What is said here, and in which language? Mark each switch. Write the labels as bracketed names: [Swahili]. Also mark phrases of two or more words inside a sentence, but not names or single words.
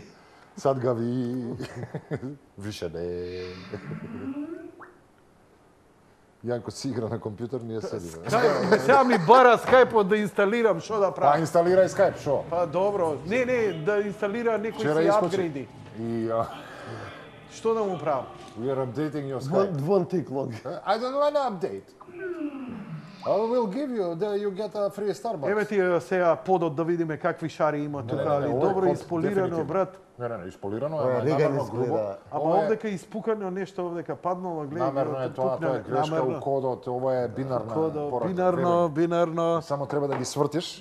[Macedonian] Садгави. Више не. Јанко си игра на компјутер, ние седиме. Сега ми бара скајпот да инсталирам, што да правам? Па инсталирај скајп, шо? Па добро. Не, да инсталира некои си апгрейди. Што да му правам? [English] We are updating your Skype. One tick long. I don't want to update. I will give you, you get a free Starbucks. [Macedonian] Еве ти сега подот да видиме какви шари има тука, али добро исполирано, брат. Не, исполирано е, намерно грубо. Ама овдека испукано нешто, овдека паднало, гледај. Намерно е тоа е грешка у кодот, ова е бинарна порака. Бинарно. Само треба да ги свртиш.